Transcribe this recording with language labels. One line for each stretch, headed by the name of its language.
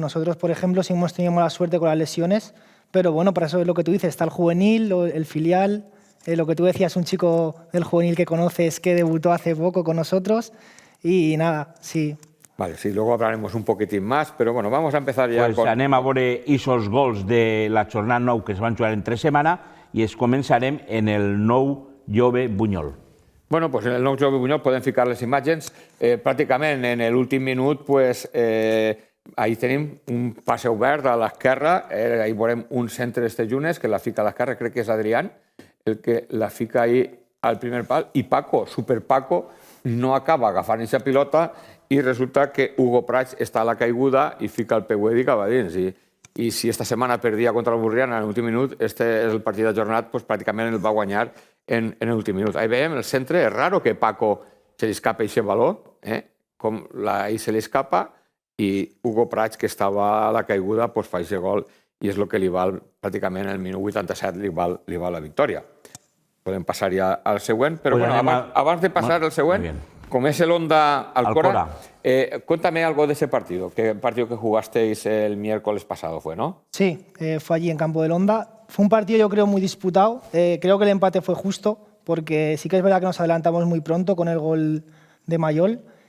Spanish: Nosotros, por ejemplo, sí hemos tenido mala suerte con las lesiones, pero bueno, para eso es lo que tú dices, está el juvenil, el filial, lo que tú decías, un chico del juvenil que conoces que debutó hace poco con nosotros y nada, sí, Vale, sí, luego hablaremos un poquitín más, pero bueno, vamos a empezar ja
Catalan: pues anem a veure aquests gols de la jornada 9 que es van jugar entre setmana i es començarem en el nou Jove Bunyol. Bueno, pues en el nou Jove Bunyol podem ficar les imatges. Pràcticament en l'últim minut, pues, ahí tenim un passe obert a l'esquerra, ahí veurem un centre d'Estejunes que la fica a l'esquerra, crec que és Adrián, el que la fica ahí al primer pal, i Paco, Super Paco, no acaba agafant aquesta pilota i resulta que Hugo Prats està a la caiguda i fica el peu i cap a dins. I si esta setmana perdia contra el Burriana en l'últim minut, este és el partit ajornat, pues, pràcticament el va guanyar en l'últim minut. Ahí veiem el centre, és raro que Paco se li escapa aquest baló, com ahí se li escapa, i Hugo Prats, que estava a la caiguda, pues, fa aquest gol i és el que li val, pràcticament el minut 87 li val la victòria. Podem passar ja al següent, però pues
Spanish: bueno,
Catalan: abans de passar al següent,
Spanish: como es el Honda Alcora, cuéntame algo de ese partido, que partido que jugasteis el miércoles pasado fue, ¿no? Sí, fue allí en campo del Honda. Fue un partido yo creo muy disputado. Creo que el empate fue justo, porque sí que es verdad que nos adelantamos muy pronto con el gol de Mayol.